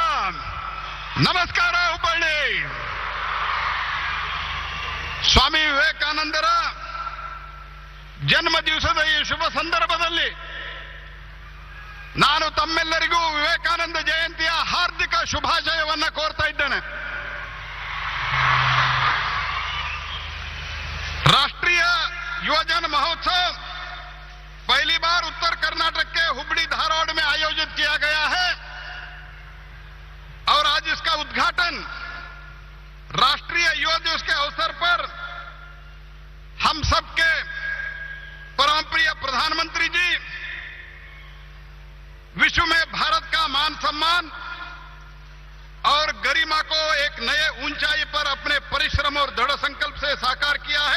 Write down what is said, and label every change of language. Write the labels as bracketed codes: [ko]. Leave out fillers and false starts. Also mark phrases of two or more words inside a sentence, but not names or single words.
[kn] ನಮಸ್ಕಾರ ಹುಬ್ಬಳ್ಳಿ. ಸ್ವಾಮಿ ವಿವೇಕಾನಂದರ ಜನ್ಮ ದಿವಸದ ಈ ಶುಭ ಸಂದರ್ಭದಲ್ಲಿ ನಾನು ತಮ್ಮೆಲ್ಲರಿಗೂ ವಿವೇಕಾನಂದ ಜಯಂತಿಯ ಹಾರ್ದಿಕ ಶುಭಾಶಯವನ್ನ ಕೋರ್ತಾ ಇದ್ದೇನೆ. [hi] राष्ट्रीय युवजन महोत्सव पहली बार उत्तर कर्नाटक के हुबली धारवाड़ में आयोजित किया गया है और आज इसका उद्घाटन राष्ट्रीय युवा दिवस के अवसर पर हम सबके परम प्रिय प्रधानमंत्री जी विश्व में भारत का मान सम्मान और गरिमा को एक नए ऊंचाई पर अपने परिश्रम और दृढ़ संकल्प से साकार किया है.